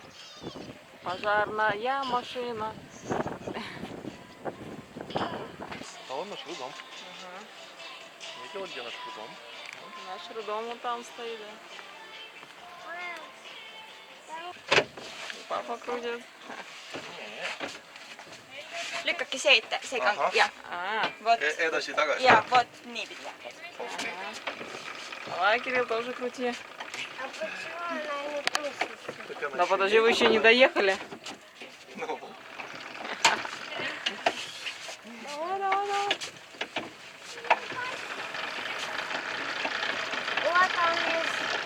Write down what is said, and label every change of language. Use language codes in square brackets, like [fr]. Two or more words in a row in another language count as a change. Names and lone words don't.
[ru] Пожарная машина. А вон наш роддом. Ага. Видела, где наш роддом? Наш роддом вон там стоит, да. Папа крутит. [et] Lükake see kang. Ahah. Ja. Вот. Edasi-tagasi. Ja, вот niipidi. [ru] Давай, Кирилл, тоже крути. А почему она не крутится? Да подожди, вы еще не доехали. Ну, Давай, давай, давай. Вот он есть.